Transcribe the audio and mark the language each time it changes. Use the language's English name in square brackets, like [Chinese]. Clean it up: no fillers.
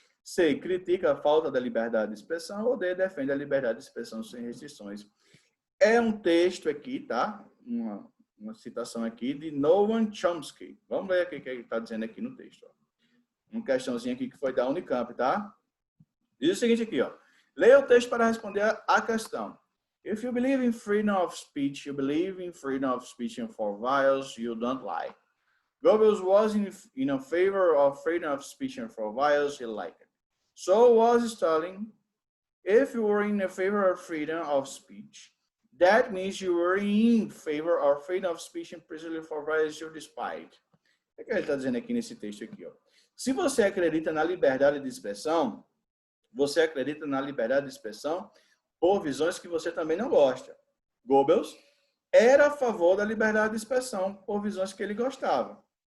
[Portuguese] C, critica a falta da liberdade de expressão. Ou D, defende a liberdade de expressão sem restrições. É um texto aqui, tá? Uma citação aqui de Noam Chomsky. Vamos ver o que ele está dizendo aqui no texto. Uma questãozinha aqui que foi da Unicamp, tá? Diz o seguinte aqui, ó. Leia o texto para responder a questão. [English] If you believe in freedom of speech, you believe in freedom of speech for values you don't like. Goebbels was in favor of freedom of speech for values he liked. So was Stalin. If you were in favor of freedom of speech, that means you were in favor of freedom of speech precisely for values you despise. [Portuguese] O que ele está dizendo aqui nesse texto aqui, ó? Se você acredita na liberdade de expressão, você acredita na liberdade de expressão por visões que você também não gosta. Goebbels era a favor da liberdade de expressão por visões que ele gostava.